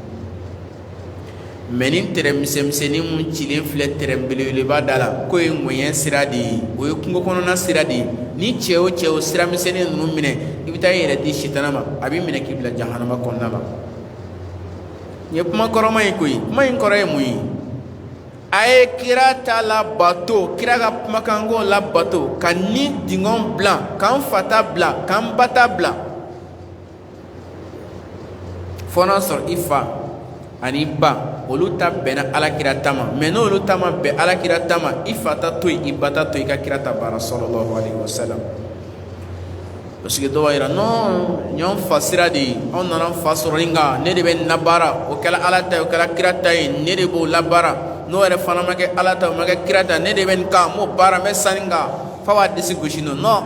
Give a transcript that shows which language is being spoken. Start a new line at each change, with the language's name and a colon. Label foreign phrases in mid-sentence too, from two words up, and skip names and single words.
Bambara: mais nin terrain misɛnmisɛnnin mun cilen filɛ terrain belebeleba da la k'o ye ŋɔɲɛ sira de ye o ye kungo kɔnɔna sira de ye ni cɛ o cɛ o sira misɛnnin ninnu minɛ i bɛ taa i yɛrɛ di sitana ma a b'i minɛ k'i bila jahanama kɔnɔna la nin ye kuma kɔrɔma ye koyi kuma in kɔrɔ ye mun ye a ye kira ta labato kira ka kumakanko labato ka ni dingɔn bila k'an fata bila k'an bata bila fɔ n'a sɔrɔ i fa ani ba olu ta bɛnna alakira ta ma mais n'olu ta ma bɛn alakira ta ma i fa ta to yen i ba ta to yen i ka kira ta baara
Arabic: صلى الله عليه وسلم
French: parce que
Bambara: dɔw b'a yira non ɲɔn fa sira de ye anw nana n fa sɔrɔ nin kan ne de bɛ nin labaara o kɛla ala ta ye o kɛla kira ta ye ne de b'o labaara n'o yɛrɛ fana ma kɛ ala ta o ma kɛ kira ta ne de bɛ nin kan n b'o baara n bɛ sanni kan f'a b'a disi gosi non